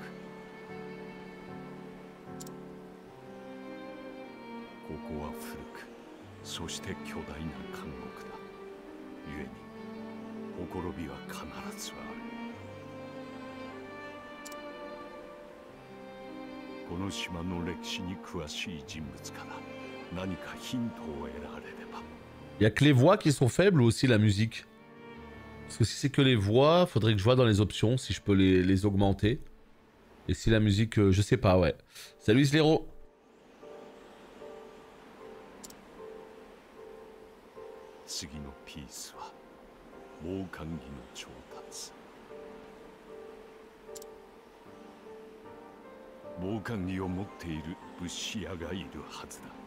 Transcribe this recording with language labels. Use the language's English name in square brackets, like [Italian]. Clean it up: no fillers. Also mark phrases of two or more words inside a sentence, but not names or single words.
[Japanese] ここは古く、そして巨大な監獄だ。故にほころびは必ずある。この島の歴史に詳しい人物から何かヒントを得られれば。 [French] Il y a que les voix qui sont faibles ou aussi la musique? Parce que si c'est que les voix, faudrait que je vois dans les options si je peux les augmenter. Et si la musique, je sais pas, ouais. Salut Slero. [Japanese] 次のピースは防寒着の調達。防寒着を持っている物資屋がいるはずだ。